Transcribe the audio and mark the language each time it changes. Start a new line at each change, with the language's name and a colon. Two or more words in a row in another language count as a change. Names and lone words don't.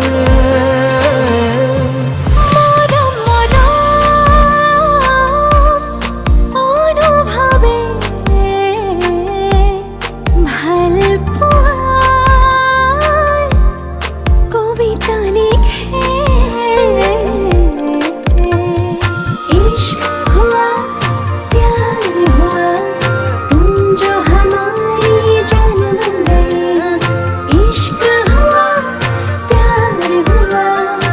Assamese: মৰম মৰম অনুভৱে ভাল পোৱাৰ কবিতা লিখে।
Hindi: इश्क हुआ प्यार हुआ तुम जो हमारी जान बन गए। इश्क हुआ प्यार हुआ